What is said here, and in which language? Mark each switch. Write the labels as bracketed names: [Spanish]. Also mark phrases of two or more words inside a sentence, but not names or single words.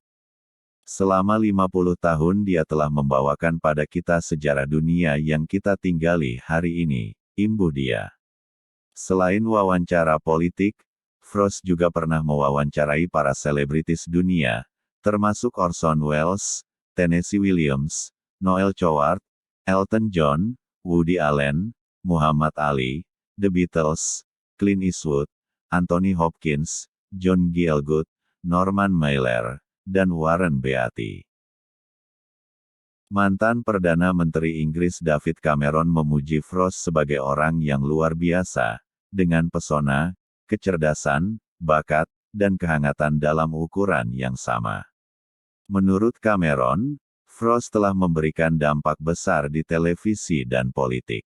[Indonesian] Selama 50 tahun dia telah membawakan pada kita sejarah dunia yang kita tinggali hari ini, imbuh dia. Selain wawancara politik, Frost juga pernah mewawancarai para selebritis dunia, termasuk Orson Welles, Tennessee Williams, Noel Coward, Elton John, Woody Allen, Muhammad Ali, The Beatles, Clint Eastwood, Anthony Hopkins, John Gielgud, Norman Mailer, dan Warren Beatty. Mantan Perdana Menteri Inggris David Cameron memuji Frost sebagai orang yang luar biasa, dengan pesona, kecerdasan, bakat, dan kehangatan dalam ukuran yang sama. Menurut Cameron, Frost telah memberikan dampak besar di televisi dan politik.